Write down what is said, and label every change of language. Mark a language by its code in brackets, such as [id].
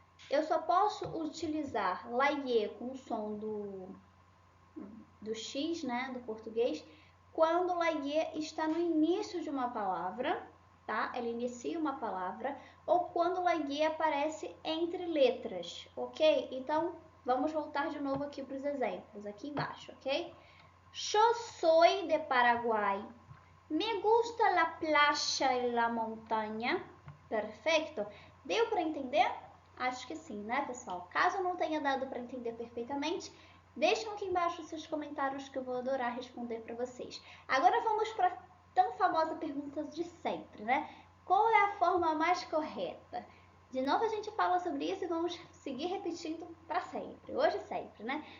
[pt] Eu só posso utilizar la Y com o som do X, né, do português, quando la Y está no início de uma palavra, tá? Ela inicia uma palavra, ou quando la Y aparece entre letras, ok? Então, vamos voltar de novo aqui para os exemplos, aqui embaixo, ok? [es] Yo soy de Paraguay. Me gusta la playa y la montaña. [pt] Perfeito? Deu para entender? Acho que sim, né, pessoal? Caso não tenha dado para entender perfeitamente, deixem aqui embaixo seus comentários que eu vou adorar responder para vocês. Agora vamos para a tão famosa pergunta de sempre, né? Qual é a forma mais correta? De novo a gente fala sobre isso e vamos seguir repetindo para sempre, hoje e sempre, né?